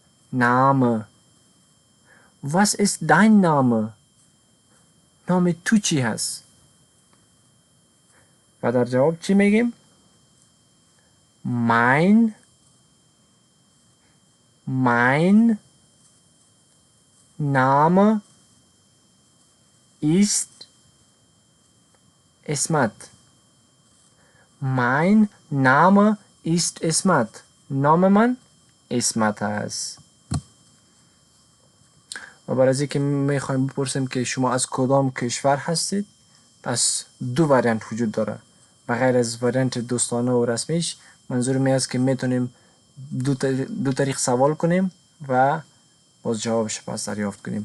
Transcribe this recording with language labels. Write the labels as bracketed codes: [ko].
[de] Name Was ist dein Name [fa] نام تو چی هست؟ و در جواب چی میگیم؟ [de] Mein mein Name ist اسمت. mein Name ist اسمت. [fa] نام من اسمت است. و برای از اینکه میخوایم بپرسیم که شما از کدام کشور هستید، پس دو وریانت وجود داره. بغیر از وریانت دوستانه و رسمیش، منظور می است که میتونیم دو طریق سوال کنیم و باز جوابش پس دریافت کنیم.